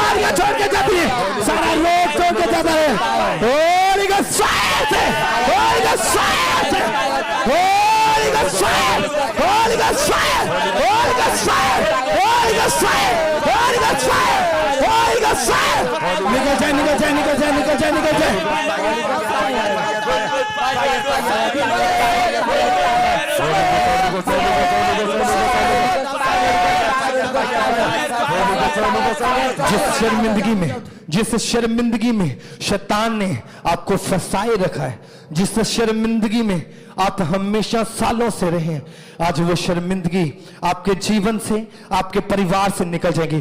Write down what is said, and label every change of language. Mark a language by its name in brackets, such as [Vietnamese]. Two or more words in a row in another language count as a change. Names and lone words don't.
[Hindi] छोड़ के जाती है, सारा रोग छोड़ के जाता है। [English] Holy Ghost Fire से, Holy Ghost Fire से, Holy Ghost Fire, Holy Ghost Fire, Holy Ghost Fire, Holy Ghost Fire, Holy Ghost Fire, Holy Ghost Fire। [Hindi] निकल जाए, निकल जाए, निकल जाए, निकल जाए, निकल जाए। जिस शर्मिंदगी में शैतान ने आपको फंसाए रखा है, जिस शर्मिंदगी में आप हमेशा सालों से रहे हैं, आज वो शर्मिंदगी आपके जीवन से, आपके परिवार से निकल जाएगी।